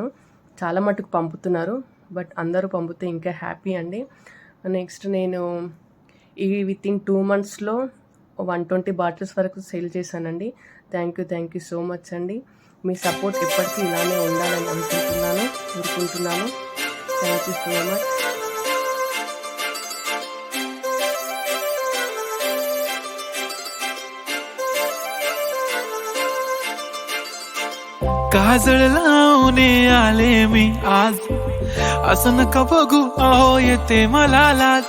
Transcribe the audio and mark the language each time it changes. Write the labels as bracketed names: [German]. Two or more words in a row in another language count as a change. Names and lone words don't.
[Telugu] చాలా మటుకు పంపుతున్నారు, బట్ అందరూ పంపితే ఇంకా హ్యాపీ అండి. నెక్స్ట్ నేను ఇవి [English] within 2 months [Telugu] లో 120 bottles వరకు సేల్ చేశానండి. [English] thank you so much అండి. [Telugu] మీ సపోర్ట్ ఎప్పటికీ ఇలానే ఉండాలని కోరుకుంటున్నాను. [English] thank you so much. [Marathi] काजळ लावणे आले मी आज, असं नका बघू अहो येते मला लाज.